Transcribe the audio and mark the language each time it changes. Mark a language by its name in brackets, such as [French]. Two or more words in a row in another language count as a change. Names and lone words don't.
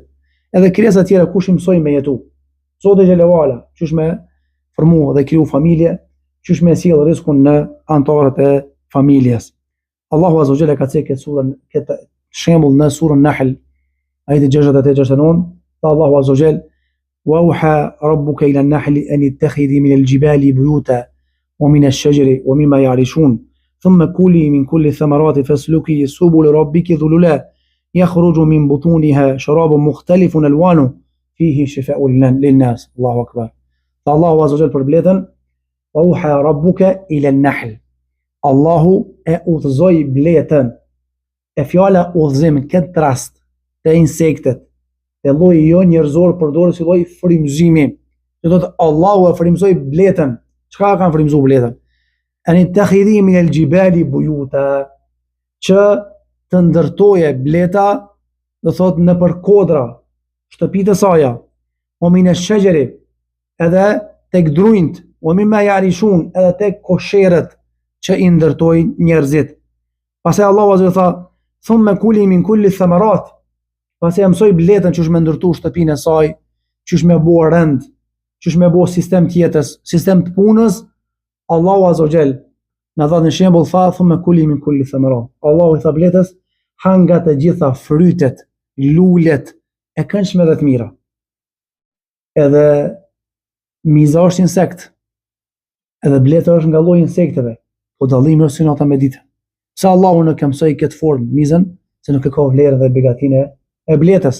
[Albanian] Edhe krijesat tjera kush i mësoi me jetu? Zoti [Arabic] جل وعلا, [Albanian] qysh me formu dhe kriju familje, qysh me sjell rrezikun në anëtarët e familjes. Allahu [Arabic] عز وجل [Albanian] ka thënë këtë shembull në surën Nahl, ajeti 68-69, Allahu [Arabic] عز وجل: "وأوحى ربك إلى النحل أن اتخذي من الجبال بيوتا ومن الشجر ومما يعرشون ثم كلي من كل ثمرات فاسلكي سبل ربك ذللا يخرج من بطونها شراب مختلف ألوانه فيه شفاء للناس." الله أكبر. [Albanian] Allahu [Arabic] عز وجل [Albanian] për bletën: [Arabic] "وأوحى ربك إلى النحل." [Albanian] Allahu e udhëzoi bletën. E fjala udhëzim në këtë rast të insektet, të lloji jo njerëzor përdoret si lloj frymëzimi. Do thotë Allahu e frymëzoi bletën. Çka kanë frymëzuar bletën? [Arabic] أن اتخذي من الجبال بيوتا, [Albanian] që të ndërtoje bleta, do thotë në për kodra, shtëpitë e saj, o [Arabic] من الشجر, [Albanian] edhe tek drujt, o [Arabic] مما يعرشون, [Albanian] edhe tek kosherët që i ndërtojnë njerëzit. Pastaj Allahu [Arabic] عز وجل [Albanian] tha: [Arabic] "ثم كلي من كل ثمرات." [Albanian] Pasi e mësoj bletën që është me ndërtu shtëpinë e saj, që është me bo rënd, që është me bo sistem tjetës, sistem të punës, Allahu [Arabic] عز وجل [Albanian] në dha në shembull tha: [Arabic] "ثم كلي من كل ثمرات." [Albanian] Allahu i tha bletës: "Hanga të gjitha frytet, lulet e këndshme dhe të mira." Edhe miza është insekt, edhe bleta është nga lloji insekteve, po dallimi është si nata me ditë. Se Allahu nuk e mësoi këtë formë mizën, se nuk e ka vlerën dhe begatinë e bletës.